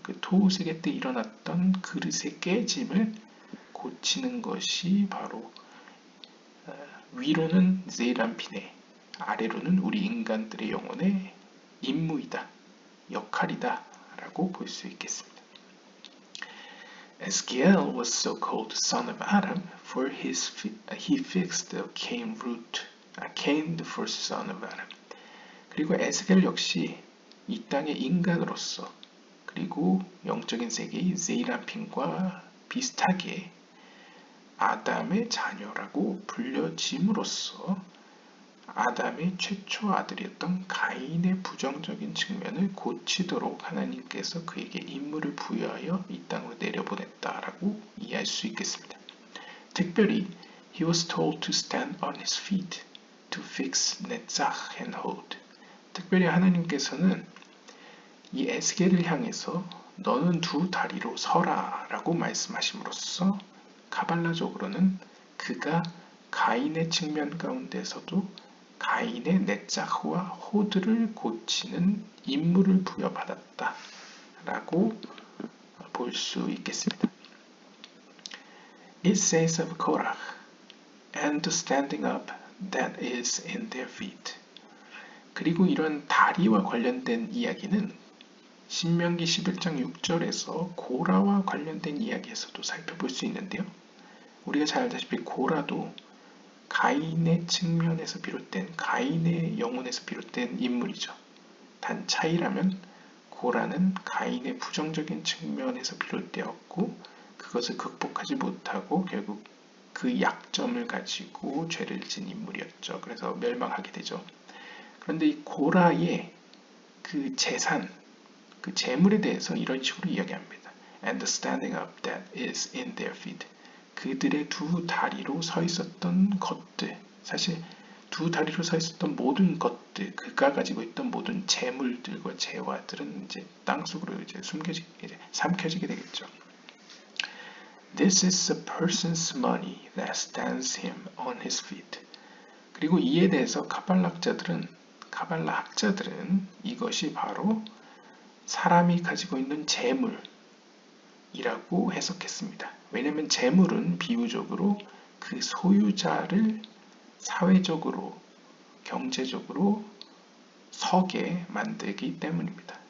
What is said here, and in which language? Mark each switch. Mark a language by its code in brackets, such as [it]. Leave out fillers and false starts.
[ko] 그 토우 세계 때 일어났던 그릇의 깨짐을 고치는 것이 바로 위로는 제이란핀의, 아래로는 우리 인간들의 영혼의 임무이다, 역할이다 라고 볼 수 있겠습니다. [en] Ezekiel was so called son of Adam, for he fixed the Cain root, Cain the first son of Adam. [ko] 그리고 에스겔 역시 이 땅의 인간으로서 그리고 영적인 세계의 세이라핀과 비슷하게 아담의 자녀라고 불려짐으로써 아담의 최초 아들이었던 가인의 부정적인 측면을 고치도록 하나님께서 그에게 임무를 부여하여 이 땅으로 내려보냈다라고 이해할 수 있겠습니다. 특별히 [en] he was told to stand on his feet to fix netzach and hod. [ko] 특별히 하나님께서는 이 에스겔을 향해서 너는 두 다리로 서라 라고 말씀하심으로써 카발라적으로는 그가 가인의 측면 가운데서도 가인의 네자흐와 호드를 고치는 임무를 부여받았다 라고 볼 수 있겠습니다. [en] It says of Korach, and the standing up that is in their feet. [ko] 그리고 이런 다리와 관련된 이야기는 신명기 11장 6절에서 고라와 관련된 이야기에서도 살펴볼 수 있는데요. 우리가 잘 알다시피 고라도 가인의 측면에서 비롯된 가인의 영혼에서 비롯된 인물이죠. 단 차이라면 고라는 가인의 부정적인 측면에서 비롯되었고 그것을 극복하지 못하고 결국 그 약점을 가지고 죄를 진 인물이었죠. 그래서 멸망하게 되죠. 그런데 이 고라의 그 재산, 그 재물에 대해서 이런 식으로 이야기합니다. [en] And the standing up that is in their feet. [ko] 그들의 두 다리로 서 있었던 것들, 사실 두 다리로 서 있었던 모든 것들, 그가 가지고 있던 모든 재물들과 재화들은 이제 땅속으로 이제 삼켜지게 되겠죠. [en] This is a person's money that stands him on his feet. [ko] 그리고 이에 대해서 카발라 학자들은 이것이 바로 사람이 가지고 있는 재물이라고 해석했습니다. 왜냐하면 재물은 비유적으로 그 소유자를 사회적으로, 경제적으로 서게 만들기 때문입니다.